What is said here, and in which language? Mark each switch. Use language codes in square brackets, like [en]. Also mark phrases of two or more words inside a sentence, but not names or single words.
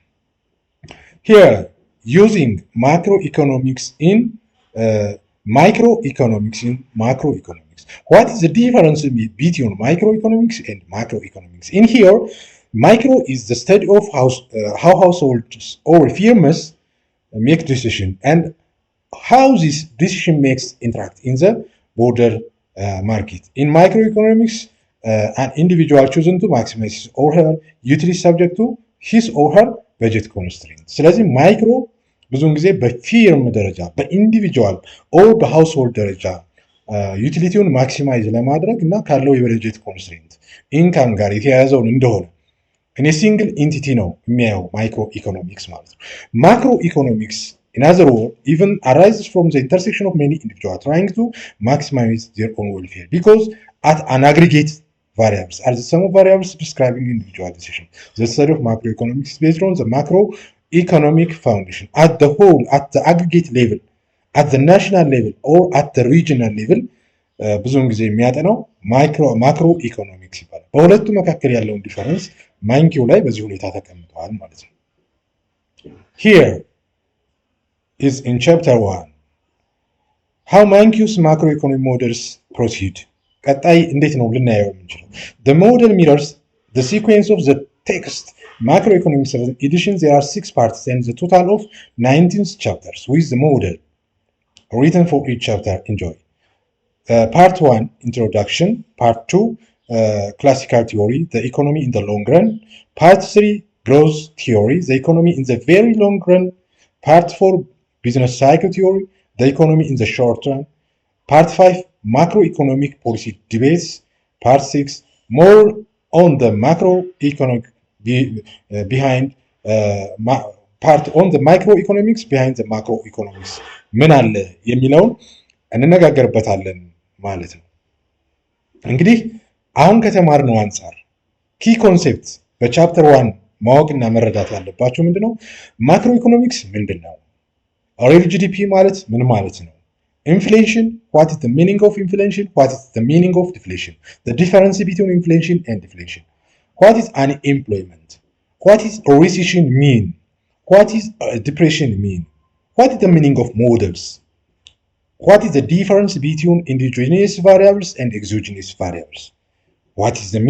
[en] here using macroeconomics in microeconomics in macroeconomics what is the difference between microeconomics and macroeconomics in here micro is the study of how households or firms make decisions and how this decision makes interact in the broader market in microeconomics an individual chosen to maximize his or her utility subject to his or her budget constraint [am] ስለዚህ ማይክሮ ብዙውን ጊዜ በፊርም ደረጃ በኢንዲቪጁዋል ኦር በሃውስሆልድ ደረጃ ዩቲሊቲውን ማክሲማይዝ ለማድረግ እና ካለው የበጀት [en] constraint income [am] ጋር የተያያዘውን እንደሆነ እኔ [en] single entity [am] ነው የሚያየው [en] micro economics [am] ማለት ነው [en] macro economics in other words even arises from the intersection of many individuals trying to maximize their own welfare because at an aggregate variables are the sum of variables describing individual decision the study of macroeconomics is based on the macroeconomic foundation at the whole at the aggregate level at the national level or at the regional level [am] ብዙውን ጊዜ የሚያጠናው ማክሮ ኢኮኖሚክስ ይባላል በሁለቱ መካከል ያለውን ዲፈረንስ ማንኪው ላይ በዚህ ሁኔታ ተቀምጠዋል ማለት ነው [en] here is in chapter 1 how Mankiyu's macroeconomic models proceed [am] ቀጣይ እንዴት ነው ልናየው የምንችለው [en] the model mirrors the sequence of the text macroeconomics edition, there are 6 parts and the total of 19 chapters with the model written for each chapter. Enjoy. Part 1, introduction. Part 2, classical theory, the economy in the long run. Part 3, growth theory, the economy in the very long run. Part 4, business cycle theory, the economy in the short run. Part 5, macroeconomic policy debates. Part 6, more on the macroeconomic behind part on the microeconomics behind the macroeconomics [am] ምን አለ የሚለውን እንነጋገርበታለን ማለት ነው። እንግዲህ አሁን ከተማርነው አንጻር [en] key concept [am] በቻፕተር 1 ማወቅና መረዳት ያለባቸው ምንድነው? ማክሮ ኢኮኖሚክስ ምንድነው? [en] real GDP [am] ማለት ምን ማለት ነው? [en] ኢንፍሌሽን what is the meaning of inflation, what is the meaning of deflation, the difference between inflation and deflation, what is unemployment, what is a recession mean, what is a depression mean, what is the meaning of models, what is the difference between endogenous variables and exogenous variables, what is the